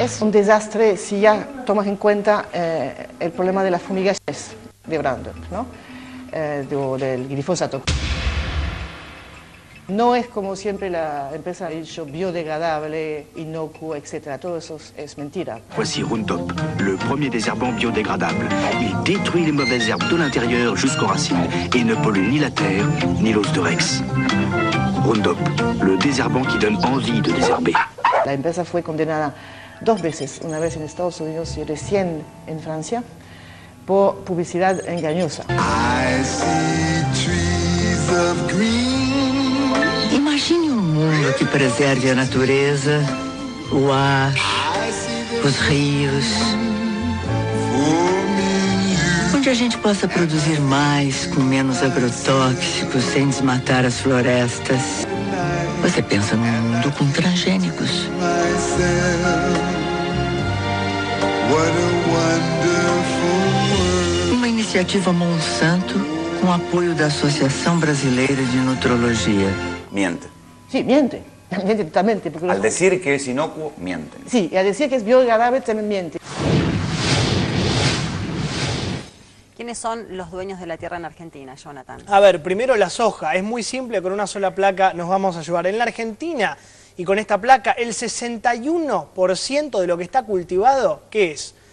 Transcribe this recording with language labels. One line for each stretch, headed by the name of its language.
Spanish: Es un desastre si ya tomas en cuenta el problema de las fumigaciones de Roundup, ¿no? Del glifosato. No es como siempre la empresa ha dicho biodegradable, inocuo, etc. Todo eso es mentira.
French: Voici Roundup, le premier désherbant biodégradable. Il détruit les mauvaises herbes de l'intérieur jusqu'aux racines et ne pollue ni la terre ni l'os de Rex. Roundup, le désherbant qui donne envie de désherber.
Spanish: La empresa fue condenada 2 veces, una vez en Estados Unidos y recién en Francia, por publicidad engañosa.
English: I see trees of green.
Portuguese: Imagine um mundo que preserve a natureza, o ar, os rios, onde a gente possa produzir mais com menos agrotóxicos, sem desmatar as florestas. Você pensa num mundo com transgênicos. Uma iniciativa Monsanto com apoio da Associação Brasileira de Nutrologia.
Spanish: Miente. Sí, miente. Miente totalmente. Porque Al decir que es inocuo, miente. Sí, y al decir que es biodegradable también miente. ¿Quiénes son los dueños de la tierra en Argentina, Jonathan? A ver, primero la soja. Es muy simple, con una sola placa nos vamos a ayudar. En la Argentina, y con esta placa, el 61% de lo que está cultivado, ¿qué es?